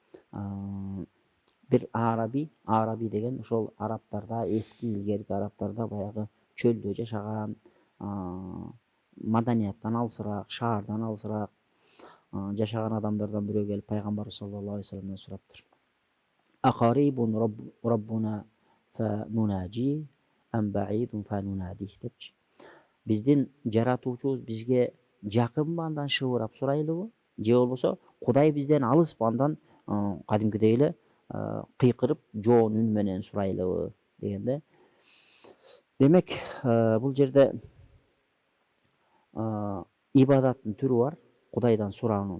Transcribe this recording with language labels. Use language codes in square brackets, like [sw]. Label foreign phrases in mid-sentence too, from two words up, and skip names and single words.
[ky] Бир араби деген ошол арабтарда, эски илгерки арабтарда баягы чөлдө жашаган, маданияттан алысыраак, шаардан алысыраак жашаган адамдардан бирөө келип пайгамбарыбыз [ar] صلى الله عليه وسلم [ky] сураптыр. [ar] أقريب ربنا فنناجيه أم بعيد فنناديه депчи. [ky] Биздин жаратуучубуз бизге жакынбы, андан шыбырап сурайлыбы, же болбосо Кудай бизден алыспы, андан кадимкидей эле кыйкырып жоон үн менен сурайлыбы дегенде. Демек, бул жерде ибадаттын түрү бар, Кудайдан сураанын.